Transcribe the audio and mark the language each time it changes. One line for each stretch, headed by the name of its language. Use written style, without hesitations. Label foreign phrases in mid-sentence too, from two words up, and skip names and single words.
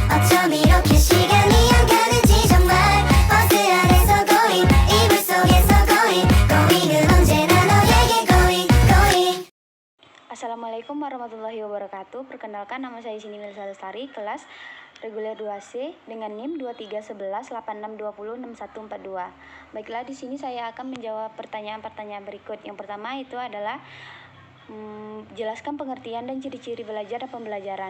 Korean: 어쩜 이렇게 시간이 안 가는지 정말 버스 안에서 고잉 이불 속에서 고잉 고잉은 언제나 너에게
English: going going.
Arabic: السلام عليكم ورحمة الله وبركاته.
Indonesian: Perkenalkan, nama saya Sini Melisa Lestari, kelas reguler 2C dengan NIM 231186206142. Baiklah, di sini saya akan menjawab pertanyaan-pertanyaan berikut. Yang pertama itu adalah jelaskan pengertian dan ciri-ciri belajar dan pembelajaran.